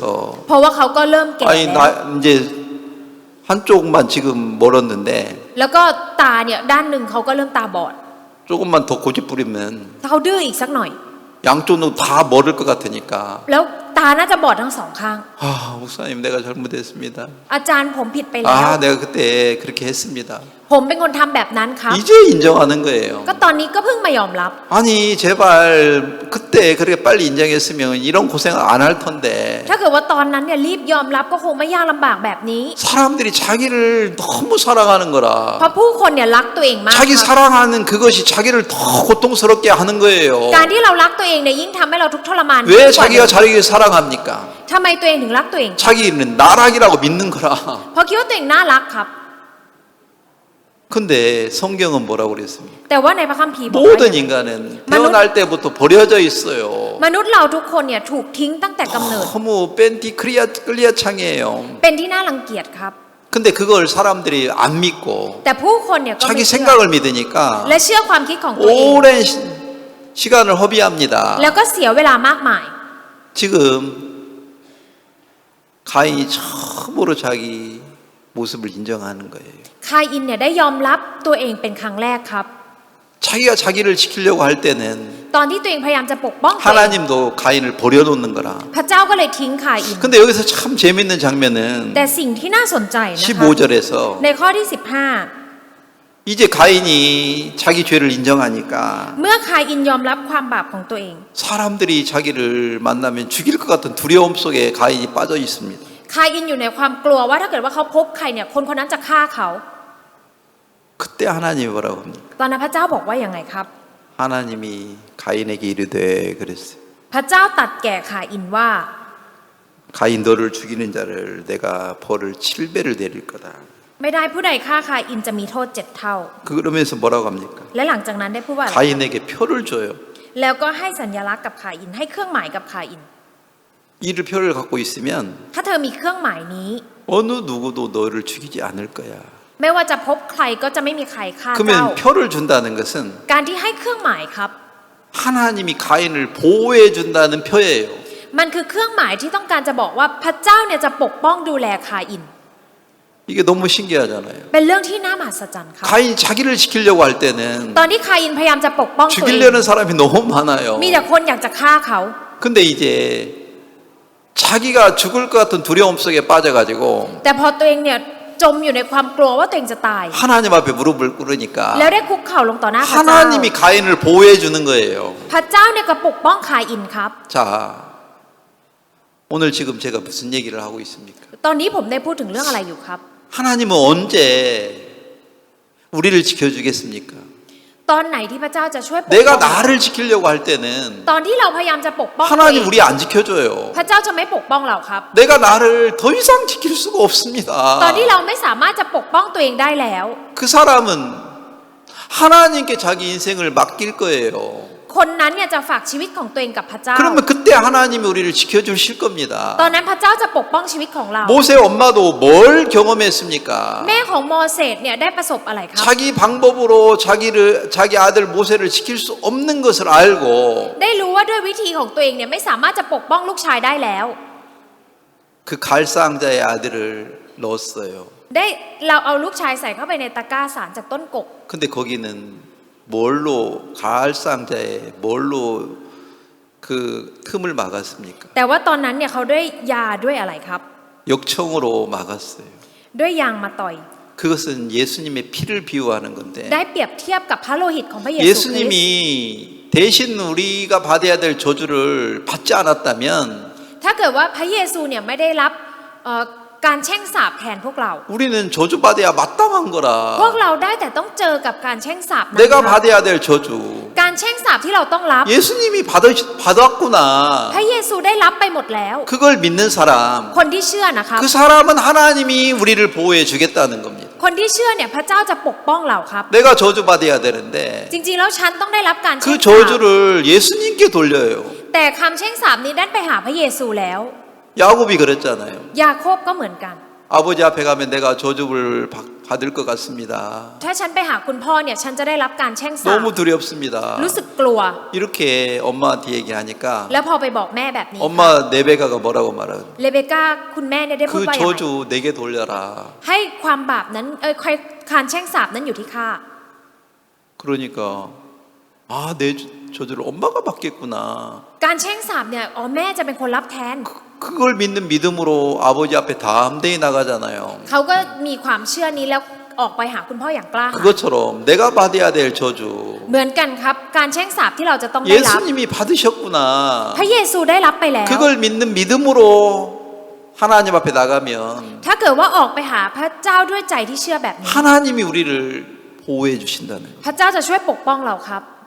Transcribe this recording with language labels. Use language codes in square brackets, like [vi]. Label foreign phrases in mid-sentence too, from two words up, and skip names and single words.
[th] เพราะว่าเขาก็เริ่มแก่ [ko] 아니 [th] แล้ว [ko] 나 이제 한쪽만 지금 멀었는데 [th] แล้วก็ตาเนี่ยด้านหนึ่งเขาก็เริ่มตาบอด [ko] 조금만 더 고집 부리면 [th] ถ้าเขาดื้ออีกสักหน่อย [ko] 양쪽은 다 멀을 것 같으니까 [th] แล้วตาน่าจะบอดทั้งสองข้าง [ko] 아 목사님 내가 잘못했습니다. [th] อาจารย์ผมผิดไปแล้ว [ko] 아 내가 그때 그렇게 했습니다. [th] ผมเป็นคนทำแบบนั้นครับ [ko] 이제 인정하는 거예요. [th] ก็ตอนนี้ก็เพิ่งมายอมรับ [ko] 아니 제발 그때 그렇게 빨리 인정했으면 이런 고생을 안 할 텐데 [th] ถ้าเกิดว่าตอนนั้นเนี่ยรีบยอมรับก็คงไม่ยากลำบากแบบนี้ [ko] 사람들이 자기를 너무 사랑하는 [th] เพ [ko] 거라 [th] ราะผู้คนเนี่ยรักตัวเองมาก [ko] 자기 [th] ครับ [ko] 사랑하는 그것이 자기를 더 고통스럽게 하는 거예요. [th] การที่เรารักตัวเองเนี่ยยิ่งทำให้เราทุกข์ทรมาน [ko] 왜 [th] ยิ่งกว่า [ko] 자기가 자기를 사랑합니까? [th] ทำไมตัวเองถึงรักตัวเอง [ko] 자기는 나락이라고 믿는 거라. [th] เพราะคิดว่าตัวเองน่ารักครับ [ko] 근데 성경은 뭐라고 그랬습니까? [th] แต่ว่าในพระคัมภีร์บอกว่า [ko] 모든 인간은 태어날 때부터 버려져 있어요. [th] มนุษย์เราทุกคนเนี่ยถูกทิ้งตั้งแต่กำเนิด [ko] 너무 뺀티 클리어 창이에요. [th] เป็นที่น่ารังเกียจครับ [ko] 근데 그걸 사람들이 안 믿고 [th] แต่ผู้คนเนี่ยก็ [ko] 자기 [th] ไม่เชื่อ [ko] 생각을 믿으니까 [th] และเชื่อความคิดของตัวเอง [ko] 오랜 시간을 허비합니다. [th] แล้วก็เสียเวลามากมาย [ko] 지금 가인이 처음으로 자기 모습을 인정하는 거예요. [th] คาอินเนี่ยได้ยอมรับตัวเองเป็นครั้งแรกครับ [ko] 자기가 자기를 지키려고 할 때는 [th] ตอนที่ตัวเองพยายามจะปกป้องตัวเอง [ko] 하나님도 가인을 버려놓는 거라. [th] พระเจ้าก็เลยทิ้งคาอิน [ko] 근데 여기서 참 재밌는 장면은 [th] แต่สิ่งที่น่าสนใจนะคะ [ko] 15절에서 [th] ในข้อที่ [ko] 이제 가인이 자기 죄를 인정하니까 [th] 15 เมื่อคาอินยอมรับความบาปของตัวเอง [ko] 사람들이 자기를 만나면 죽일 것 같은 두려움 속에 가인이 빠져 있습니다. [th] คาอินอยู่ในความกลัวว่าถ้าเกิดว่าเขาพบใครเนี่ยคนคนนั้นจะฆ่าเขา [ko] 그때 하나님이 뭐라고 합니까? [th] ตอนนั้นพระเจ้าบอกว่าอย่างไงครับ [ko] 하나님이 가인에게 이르되 그랬어요. [th] พระเจ้าตรัดแก่คาอินว่า [ko] 가인 너를 죽이는 자를 내가 벌을 7배를 내릴 거다. [th] ไม่ได้ผู้ใดฆ่าคาอินจะมีโทษ7 เท่า [ko] 그러면서 뭐라고 합니까? [th] และหลังจากนั้นได้พูดว่าอะไร [ko] 가인에게 표를 줘요. [th] แล้วก็ให้สัญลักษณ์กับคาอินให้เครื่องหมายกับคาอิน [ko] 이를 표를 갖고 있으면 [th] ถ้าเธอมีเครื่องหมายนี้ [ko] 어느 누구도 너를 죽이지 않을 거야. [th] ไม่ว่าจะพบใครก็จะไม่มีใครฆ่าเจ้า [ko] 그러면 표를 준다는 것은 [th] การที่ให้เครื่องหมายครับ [ko] 하나님이 가인을 보호해 준다는 표예요. [th] มันคือเครื่องหมายที่ต้องการจะบอกว่าพระเจ้าเนี่ยจะปกป้องดูแลคาอิน [ko] 이게 너무 신기하잖아요. [th] เป็นเรื่องที่น่ามหัศจรรย์ครับ [ko] 가인 자기를 지키려고 할 때는 [th] ตอนที่คาอินพยายามจะปกป้องตัวเอง [ko] 죽이려는 사람이 너무 많아요. [th] มีแต่คนอยากจะฆ่าเขา [ko] 근데 이제 자기가 죽을 것 같은 두려움 속에 빠져가지고 [th] แต่พอตัวเองเนี่ยจมอยู่ในความกลัวว่าตัวเองจะตาย [ko] 하나님 앞에 무릎을 꿇으니까 [th] แล้วได้คุกเข่าลงต่อหน้าพระเจ้า [ko] 하나님이 가인을 보호해 주는 거예요. [th] พระเจ้าเนี่ยก็ปกป้องคาอินครับ [ko] 자, 오늘 지금 제가 무슨 얘기를 하고 있습니까? [th] ตอนนี้ผมได้พูดถึงเรื่องอะไรอยู่ครับ [ko] 하나님은 언제 우리를 지켜주겠습니까? [th] ตอนไหนที่พระเจ้าจะช่วยปกป้อง [ko] 내가 나를 지키려고 할 때는 [th] ตอนที่เราพยายามจะปกป้องตัวเอ [ko] 하나님 [th] ง [ko] 우리 안 지켜줘요. [th] พระเจ้าจะไม่ปกป้องเราครับ [ko] 내가 나를 더 이상 지킬 수가 [th] ตอน [ko] 없습니다. [th] ที่เราไม่สามารถจะปกป้องตัวเองได้แล้ว [ko] 그 사람은 하나님께 자기 인생을 맡길 거예요. [th] คนนั้นเนี่ยจะฝากชีวิตของตัวเองกับพระเจ้า [ko] 그러면 그때 하나님이 우리를 지켜주실 겁니다. [th] ตอนนั้นพระเจ้าจะปกป้องชีวิตของเรา [ko] 모세 엄마도 뭘 경험했습니까? [th] แม่ของโมเสสเนี่ยได้ประสบอะไรครับ [ko] 자기 방법으로 자기 아들 모세를 지킬 수 없는 것을 알고 [th] ได้รู้ว่าด้วยวิธีของตัวเองเนี่ยไม่สามารถจะปกป้องลูกชายได้แล้ว [ko] 그 갈상자의 아들을 넣었어요. [th] ได้เราเอาลูกชายใส่เข้าไปในตะกร้าสารจากต้นกก [ko] 근데 거기는 뭘로 갈상자에 뭘로 그 틈을 막았습니까? [th] แต่ว่าตอนนั้นเนี่ยเขาด้วยยาด้วยอะไรครับ [ko] 역청으로 막았어요. [th] ด้วยยางมาต่อย [ko] 그것은 예수님의 피를 비유하는 건데 [th] ได้เปรียบเทียบกับพระโลหิตของพระเยซูคริสต์ [ko] 예수님이 대신 우리가 받아야 될 저주를 받지 않았다면 [th] ถ้าเกิดว่าพระเยซูเนี่ยไม่ได้รับการแช่งสาปแทนพวกเรา [ko] 우리는 저주받아야 마땅한 [th] พวก [ko] 거라. [th] เราได้แต่ต้องเจอกับการแช่งสาปนั้น [ko] 내가 [th] ครับ [ko] 받아야 될 저주 [th] การแช่งสาปที่เราต้องรับ [ko] 예수님이 [th] พ [ko] 받았구나. [th] ระเยซูได้รับไปหมดแล้ว [ko] 그걸 믿는 사람 [th] คนที่เชื่อนะครับ [ko] 그 사람은 하나님이 우리를 보호해 주겠다는 겁니다. [th] คนที่เชื่อเนี่ยพระเจ้าจะปกป้องเราครับ [ko] 내가 저주받아야 되는데 [th] จริงๆแล้วฉันต้องได้รับการแช่ [ko] 그 [th] งสาป [ko] 저주를 예수님께 돌려요. [th] แต่คำแช่งสาปนี้ดันไปหาพระเยซูแล้ว [ko] 야곱이 그랬잖아요. [th] ยาโคบก็เหมือนกัน [ko] 아버지 앞에 가면 내가 저주를 받을 것 같습니다. [th] ถ้าฉันไปหาคุณพ่อเนี่ยฉันจะได้รับการแช่งสาป [ko] 너무 두렵습니다. [th] รู้สึกกลัว [ko] 이렇게 엄마한테 얘기하니까 [th] แล้วพอไปบอกแม่แบบนี้ [ko] 엄마 레베카가 뭐라고 말하는 [th] เลเบก้าคุณแม่เนี่ยได้พูด [ko] 그 [th] ว่าอย่างไร [ko] 저주 내게 돌려라. [th] ให้ความบาปนั้นการแช่งสาปนั้นอยู่ที่ข้า [ko] 그러니까 내 저주를 엄마가 받겠구나. [th] การแช่งสาปเนี่ยแม่จะเป็นคนรับแทน [ko] 그걸 믿는 믿음으로 아버지 앞에 담대히 나가잖아요. [th] เขาก็มีความเชื่อนี้แล้วออกไปหาคุณพ่ออย่างกล้าหาญ [ko] 그것처럼 내가 받아야 될 저주 [th] เหมือนกันครับการแช่งสาปที่เราจะต้องได้รับ [ko] 예수님이 받으셨구나. [th] พระเยซูได้รับไปแล้ว [ko] 그걸 믿는 믿음으로 하나님 앞에 나가면 [th] ถ้าเกิดว่าออกไปหาพระเจ้าด้วยใจที่เชื่อแบบนี้ [ko] 하나님이 우리를 보호해 주신다는 거예요. [th] พระเจ้าจะช่วยปกป้องเราครับ